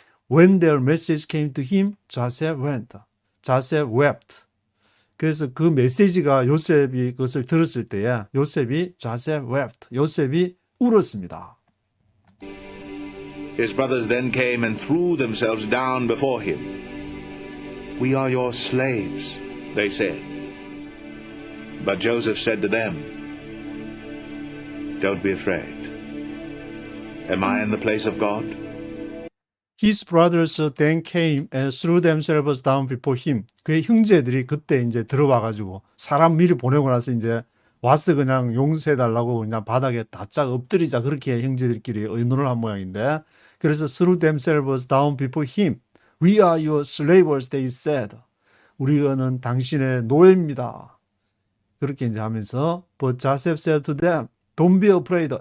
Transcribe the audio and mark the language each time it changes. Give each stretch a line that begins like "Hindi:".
English: When their message came to him, Joseph wept.
Korean: 그래서 그 메시지가 요셉이 그것을 들었을 때에
English: Joseph wept.
Korean: 요셉이 울었습니다.
English: His brothers then came and threw themselves down before him. We are your slaves, they said. But Joseph said to them, Don't be afraid. Am I in the place of God? His brothers then came and threw themselves down before him.
Korean: 그의 형제들이 그때 이제 들어와가지고 사람 미리 보내고 나서 이제 와서 그냥 용서해달라고 그냥 바닥에 바짝 엎드리자 그렇게 형제들끼리 의논을 한 모양인데 그래서
English: threw themselves down before him. We are your slaves, they said.
Korean: 우리는 당신의 노예입니다. 그렇게 이제 하면서
English: But Joseph said to them, Don't be afraid.